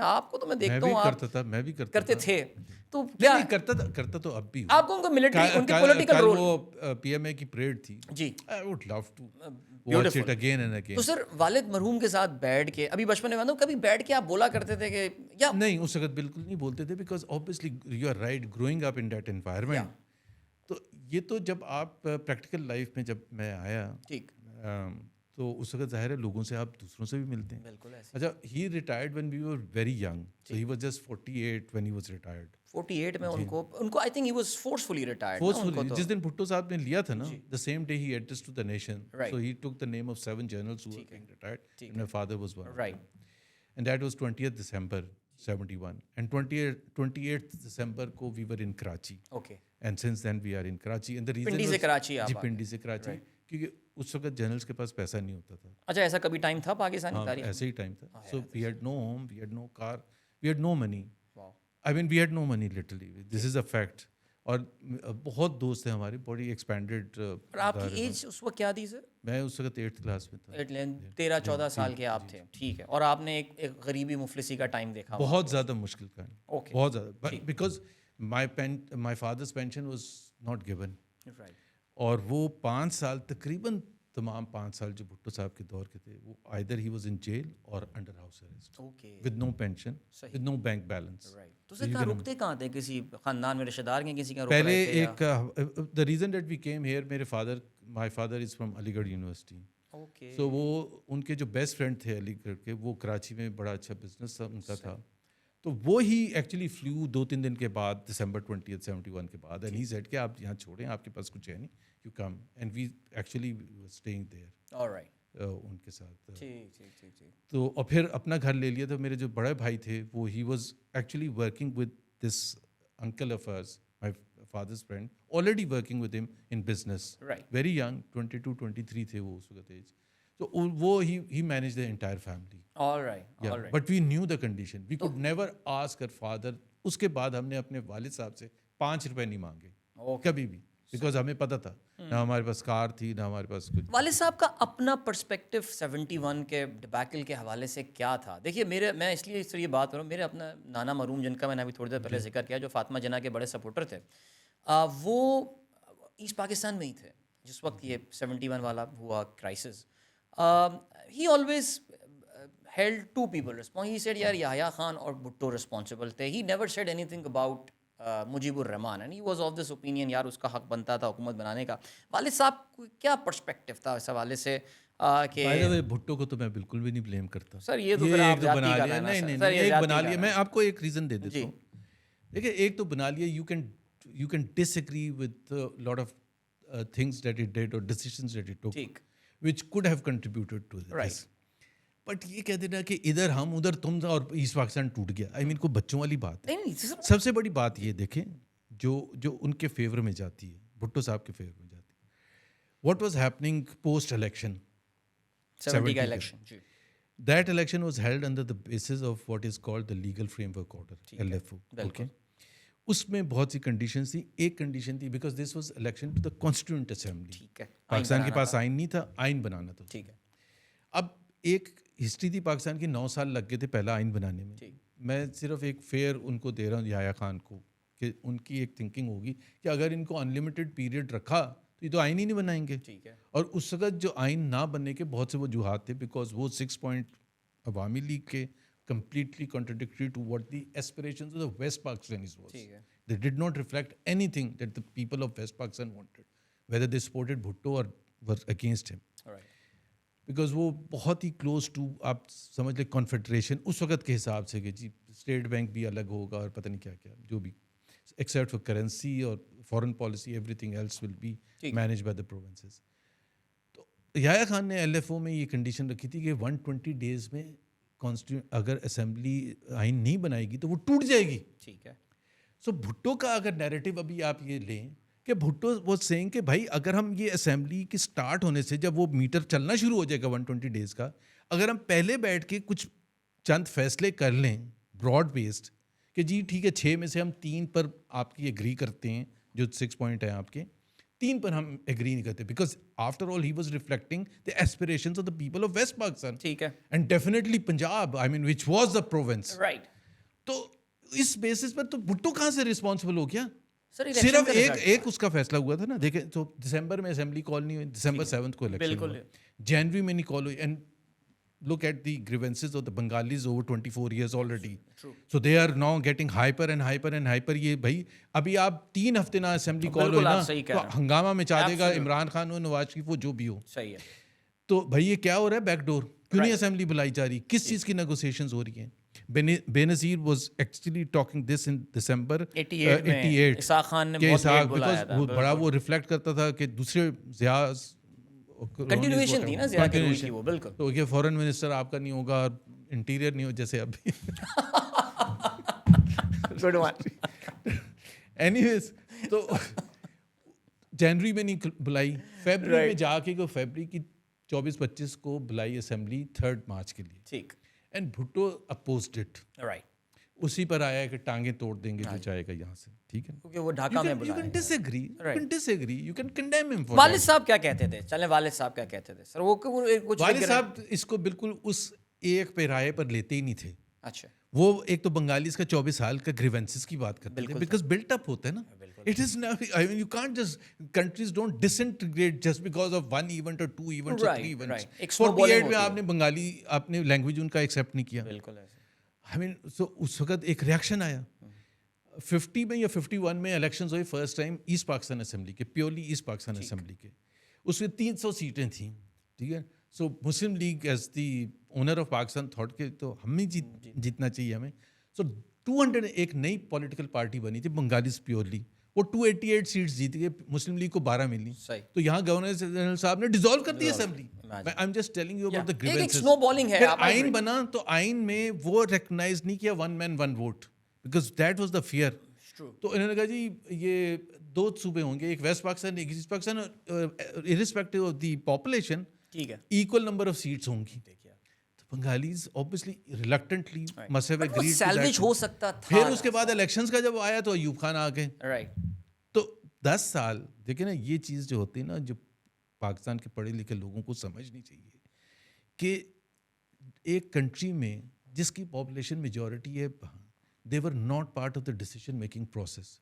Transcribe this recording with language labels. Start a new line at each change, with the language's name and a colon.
Urdu: آپ کو تو میں دیکھتا ہوں آپ میں بھی کرتے تھے, تو کیا کرتا تو اب بھی. آپ کو ان کو ملٹری ان کی پولیٹیکل رول, وہ پی ایم اے کی پریڈ تھی جی,
English: I would love to watch it again and again.
Urdu: تو سر والد مرحوم کے ساتھ بیٹھ کے, ابھی بچپن میں کبھی بیٹھ کے آپ بولا کرتے تھے کہ یا نہیں, اس وقت بالکل نہیں بولتے تھے,
English: Because obviously you are right, growing up in that environment.
Urdu: تو یہ تو جب آپ پریکٹیکل لائف میں جب میں آیا ٹھیک, تو اس وقت ظاہر ہے لوگوں سے آپ دوسروں سے بھی ملتے ہیں. بالکل.
English: اچھا, he retired when we were very young, so he was just 48 when he was retired. 48 میں ان کو I think he was forcefully retired.
Urdu: Forcefully جس دن بھٹو صاحب نے لیا تھا نا,
English: the same day he addressed to the nation, so he took the name of 7 generals who were being retired, and my father was one. Right. And that was 20th December 71, and 28th December
Urdu: ko
English: we were in Karachi. Okay. And since then we are in Karachi, and the reason
Urdu: Pindi سے کراچی آپ, جی پنڈی سے کراچی, کیونکہ اس وقت generals کے پاس پیسہ نہیں ہوتا تھا. اچھا ایسا کبھی ٹائم تھا پاکستانی تاریخ؟ ایسے ہی ٹائم تھا.
English: So we had no home, we had no car, we had no money. I mean we had no money literally, this is a fact.
Urdu: اور بہت دوست ہیں ہمارے, بڑی ایکسپینڈیڈ. اور آپ کی ایج اس وقت کیا تھی سر؟ میں اس وقت 8th کلاس میں تھا. 13-14 سال کے آپ تھے, ٹھیک ہے. اور آپ نے ایک غریبی مفلسی کا ٹائم دیکھا؟ بہت زیادہ مشکل کا, بہت زیادہ,
English: Because my father's pension was not given.
Urdu: اور وہ 5 سال تقریباً تمام 5 سال جو بھٹو صاحب کے دور کے تھے, وہ
English: either he was in jail or under house arrest, with no pension, with no bank balance.
Urdu: تو سر کہاں رکتے کہاں تھے؟ کسی خاندان میں رشتہ دار کے کسی کا رک پہلے رہے تھے؟ ایک
English: the reason that we came here, my father is from Aligarh university.
Urdu: so وہ ان کے جو بیسٹ فرینڈ تھے علی گڑھ کے, وہ کراچی میں بڑا اچھا بزنس ان کا تھا. تو وہ ہی ایکچولی فلیو 2-3 دن کے بعد, December 20th 71 کے بعد,
English: and he said
Urdu: کہ آپ یہاں چھوڑیں, آپ کے پاس کچھ ہے نہیں,
English: You come. And we actually staying there
Urdu: in کے ساتھ. تو اور پھر اپنا گھر لے لیا. تو میرے جو بڑے بھائی تھے, وہ
English: he was actually working with this uncle of hers, my father's friend, already working with him in business, very young,
Urdu: 22-23 تھے وہ اس وقت
English: Age.
Urdu: تو وہ
English: He manage the entire family. But we knew the condition, we could never ask her father.
Urdu: اس کے بعد ہم نے اپنے والد صاحب سے 5 روپے نہیں مانگے کبھی بھی, بیکاز ہمیں پتہ تھا نہ ہمارے پاس کار تھی, نہ ہمارے پاس کچھ. والد صاحب کا اپنا پرسپیکٹو 71 کے ڈبیکل کے حوالے سے کیا تھا؟ دیکھیے میں اس لیے یہ بات کروں, میرے اپنا نانا مرحوم جن کا میں نے ابھی تھوڑی دیر پہلے ذکر کیا, جو فاطمہ جناح کے بڑے سپورٹر تھے, وہ ایسٹ پاکستان میں ہی تھے جس وقت یہ 71 والا ہوا crisis.
English: He always held 2 people responsible. He said yaar Yahya Khan
Urdu: اور بھٹو responsible تھے.
English: He never said anything about Mujib ur Rahman, and he was of this opinion
Urdu: یار اس کا حق بنتا تھا حکومت بنانے کا. والد صاحب کو کیا پرسپیکٹو تھا اس حوالے سے کہ بھٹو کو تو میں بالکل بھی نہیں بلیم کرتا. سر یہ تو بنا لیا, نہیں ایک بنا لیا. میں آپ کو ایک ریزن دے دیتا ہوں. دیکھیے ایک تو بنا لیا,
English: you can disagree with a lot of things that he did or decisions that he took, which could have contributed to this.
Urdu: But یہ کہہ دینا کہ ادھر ہم ادھر تم اور ایسٹ پاکستان ٹوٹ گیا,
English: I mean
Urdu: کوئی بچوں والی بات ہے. سب سے بڑی بات یہ دیکھیں جو ان کے فیور میں جاتی ہے, بھٹو صاحب کے فیور میں جاتی ہے,
English: what was happening post election
Urdu: 70 کا election.
English: That election was held under the basis of what is called the legal framework order, LFO.
Urdu: Okay, اس میں بہت سی کنڈیشنز تھیں. ایک کنڈیشن تھی,
English: because this was election to the constituent assembly,
Urdu: Pakistan کے پاس آئین نہیں تھا, آئین بنانا تھا. ٹھیک ہے, اب ایک ہسٹری تھی پاکستان کی, 9 سال لگ گئے تھے پہلا آئین بنانے میں. میں صرف ایک فیئر ان کو دے رہا ہوں, یحییٰ خان کو, کہ ان کی ایک تھنکنگ ہوگی کہ اگر ان کو انلمیٹڈ پیریڈ رکھا تو یہ تو آئین ہی نہیں بنائیں گے. اور اس وقت جو آئین نہ بننے کے بہت سے وجوہات تھے, بیکاز وہ 6 پوائنٹ عوامی لیگ کے
English: completely contradictory to what the aspirations of the West Pakistanis was. They did not reflect anything that the people of West Pakistan wanted, whether they supported Bhutto or were against him.
Urdu: Because وہ بہت ہی close to, آپ سمجھ لیں, confederation اس وقت کے حساب سے, کہ جی اسٹیٹ بینک بھی الگ ہوگا اور پتہ نہیں کیا کیا جو بھی,
English: Except for currency اور foreign policy, everything else will be manage by the provinces.
Urdu: تو یحییٰ خان نے LFO میں یہ کنڈیشن رکھی تھی کہ 120 days میں اگر اسمبلی آئین نہیں بنائے گی تو وہ ٹوٹ جائے گی. ٹھیک ہے. سو بھٹو کا اگر نیریٹو ابھی آپ یہ لیں کہ بھٹو واز سیئنگ کہ بھائی اگر ہم یہ اسمبلی کی سٹارٹ ہونے سے جب وہ میٹر چلنا شروع ہو جائے گا 120 days کا, اگر ہم پہلے بیٹھ کے کچھ چند فیصلے کر لیں براڈ بیسڈ کہ جی ٹھیک ہے 6 میں سے ہم 3 پر آپ کی ایگری کرتے ہیں, جو 6 پوائنٹ ہیں آپ کے 3 پر ہم ایگری نہیں کرتے,
English: Because after all he was reflecting the aspirations of the people of West Pakistan.
Urdu: ٹھیک ہے.
English: And definitely Punjab, I mean which was the province. Right.
Urdu: تو اس بیسس پر تو بھٹو کہاں سے رسپانسبل ہو گیا؟ صرف ایک اس کا فیصلہ ہوا تھا نا. دیکھیں تو دسمبر میں اسمبلی کال نہیں ہوئی, دسمبر 7 کو الیکشن ہوا, جنوری میں نہیں کال ہوئی.
English: And look at the grievances of the Bengalis over 24 years already. True. So they are now getting hyper and hyper and hyper.
Urdu: یہ بھائی ابھی آپ 3 ہفتے نہ اسمبلی کال ہوئی نا تو ہنگامہ مچا دے گا عمران خان ہو, نواز شریف ہو, جو بھی ہو. صحیح ہے. تو بھائی یہ کیا ہو رہا ہے بیک ڈور, کیوں نہیں اسمبلی بلائی جا رہی, کس چیز کی نیگوسیشنز ہو رہی ہیں؟
English: Benazir was actually talking this in December 88
Urdu: اسحاق خان نے بڑا وہ ریفلیکٹ کرتا تھا کہ دوسرے ضیاء کنٹینیویشن تھی نا زیادہ کی وہ. بالکل. تو یہ فورن منسٹر آپ کا نہیں ہوگا, انٹیریئر نہیں ہو جیسے ابھی.
English: Good one.
Urdu: اینی ویز تو جنوری میں نہیں بلائی, فیبرری میں جا کے فیبرری کی 24-25 کو بلائی اسمبلی 3 مارچ کے لیے. ٹھیک.
English: And Bhutto opposed it. Right.
Urdu: اسی پر آیا کہ ٹانگیں توڑ دیں گے جو چاہے گا یہاں سے. ٹھیک ہے, کیونکہ وہ ڈھاکہ میں بلایا.
English: You can disagree, you can disagree, you can condemn him for
Urdu: والد صاحب کیا کہتے تھے؟ چلیں والد صاحب کیا کہتے تھے سر؟ وہ کچھ والد صاحب اس کو بالکل اس ایک پہ رائے پر لیتے ہی نہیں تھے. اچھا. وہ ایک تو بنگالیز کا 24 سال کا گریونسز کی بات کرتے تھے,
English: because built up
Urdu: ہوتا ہے نا.
English: It is not, I mean, you can't just, countries don't disintegrate just because of 1 event or 2 events or 3 events.
Urdu: 48 میں آپ نے بنگالی آپ نے لینگویج ان کا ایکسیپٹ نہیں کیا. بالکل.
English: I mean,
Urdu: so اس وقت ایک ریاکشن آیا. 50 میں یا 51 میں الیکشنز ہوئے first time asset Pakistan assembly کے, پیورلی ایسٹ پاکستان اسمبلی کے. اس میں 300 سیٹیں تھیں. ٹھیک ہے. سو مسلم league as the owner of Pakistan thought کہ تو ہم ہی جیتنا چاہیے ہمیں. سو 200 ایک نئی پولیٹیکل پارٹی بنی تھی بنگالیز پیورلی, وہ 288 سیٹس جیت گئے, مسلم لیگ کو 12 ملی. تو یہاں گورنر جنرل صاحب نے ڈیزالو کر دی assembly.
English: I am just telling you about the grievances.
Urdu: آئین بنا تو آئین میں وہ ریکگنائز نہیں کیا 1 man 1 vote, because that was the fair. تو انہوں نے کہا جی یہ 2 صوبے ہوں گے, ایک ویسٹ پاکستان ایک asset Pakistan,
English: irrespective of the population,
Urdu: ٹھیک ہے, equal number of seats ہوں گی.
English: Bengalis obviously reluctantly must have agreed to that.
Urdu: Salvage ہو سکتا تھا. پھر اس کے بعد الیکشنز کا جب آیا تو ایوب خان آ گئے. رائٹ. تو 10 سال دیکھیں نا, یہ چیز جو ہوتی ہے نا, جو پاکستان کے پڑھے لکھے لوگوں کو سمجھنی چاہیے کہ ایک کنٹری میں جس کی پاپولیشن میجورٹی ہے,
English: they were not part of the decision making process.